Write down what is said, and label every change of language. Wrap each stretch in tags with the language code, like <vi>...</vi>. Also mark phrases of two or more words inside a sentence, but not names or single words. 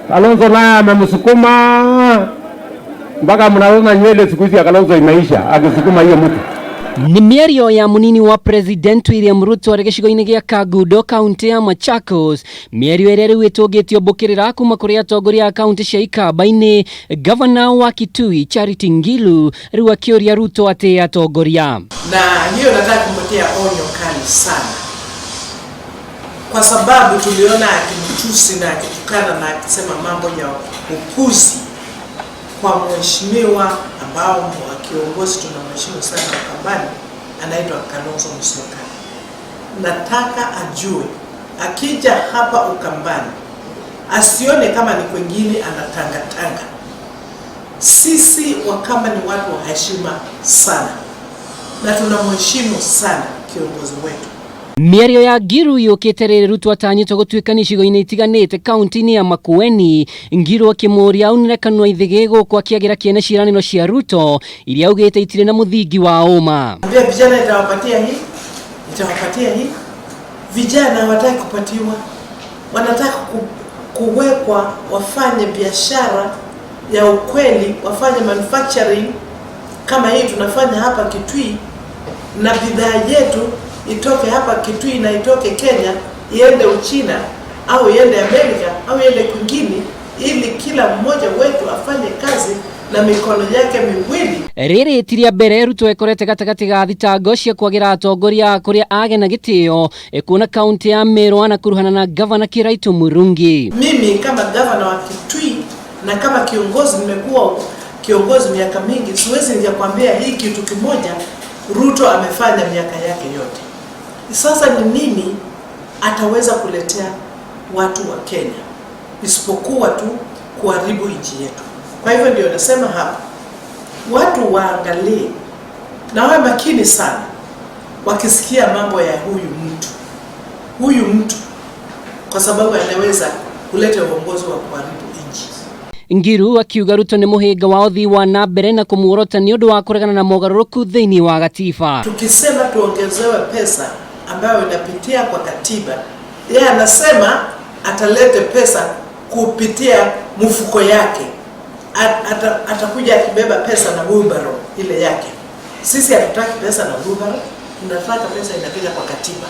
<sw>Kalonzo naye amemsukuma mpaka mnaona nywele siku hizi ya Kalonzo imeisha akisukuma hiyo mtu.</sw> <ki>Ni mĩario ya munini wa President William Ruto arĩ gĩcigo-inĩ gĩa Kagundo kaunti ya Machakos, mĩario ĩrĩa rĩu ĩtũngĩtio mbũkĩrĩra kuma kũrĩ atongoria a kaunti cia Ikamba-inĩ. Gavana wa Kitui Charity Ngilu rĩu akĩũria Ruto atĩ atongoria.</ki> <sw>Na hiyo nataka kumpatia onyo kali sana, kwa sababu tuliona akimtusi na akitukana na akisema mambo ya upuzi kwa mheshimiwa ambao kiongozi tunamheshimu sana Ukambani, anaitwa Kalonzo Musyoka. Nataka ajue akija hapa Ukambani asione kama ni kwingine anatangatanga. Sisi Wakamba ni watu wa heshima sana na tunamheshimu sana kiongozi wetu.</sw> <ki>Mĩario ya Ngilu yũkĩte rĩrĩ Ruto atanyĩtwo gũtuĩka icigo-inĩ itiganĩte kaunti-inĩ ya Makueni. Ngilu akĩmũria aunire kanua ithigĩ gũkũ akĩagĩra kĩene ciĩranĩro cia Ruto iria augĩte itirĩ na mũthingi wa ũma.</ki> <sw>Vijana itawapatia hii. Vijana hawataki kupatiwa, wanataka kuwekwa wafanye biashara ya ukweli, wafanye manufacturing kama hii tunafanya hapa Kitui, na bidhaa yetu itoke hapa Kitui na itoke Kenya iende Uchina au iende Amerika au iende kwingine, ili kila mmoja wetu afanye kazi na mikono yake miwili.</sw> <ki>Rĩrĩ ti rĩa mbere Ruto ekorete gatagatĩ ga thitango cia kwagĩra atongoria kũrĩa agena gĩtĩo kuona kaunti ya Meru na kuruhana na gavana Kiraitu Murungi.</ki> <sw>Mimi kama gavana wa Kitui na kama kiongozi, nimekuwa kiongozi miaka mingi, siwezi nikakwambia hii kitu kimoja Ruto amefanya miaka yake yote. Sasa ni nini ataweza kuletea watu wa Kenya isipokuwa tu kuharibu nchi yetu? Kwa hivyo ndio nasema hapa watu waangalie na wawe makini sana wakisikia mambo ya huyu mtu, kwa sababu anaweza kuleta uongozi wa kuharibu nchi.</sw> <ki>Ngilu akiuga Ruto nĩ mũhĩnga wa ũthii wa na mbere na kũmuorota nĩ ũndũ wa kũregana na mogarũrũku thĩinĩ wa gatiba.</ki> <sw>Tukisema tuongezewe pesa ambayo inapitia kwa katiba, yeye anasema atalete pesa kupitia mfuko yake. Atakuja akibeba pesa na wheelbarrow ile yake. Sisi hatutaki pesa na wheelbarrow, tunataka pesa inapiga kwa katiba.</sw>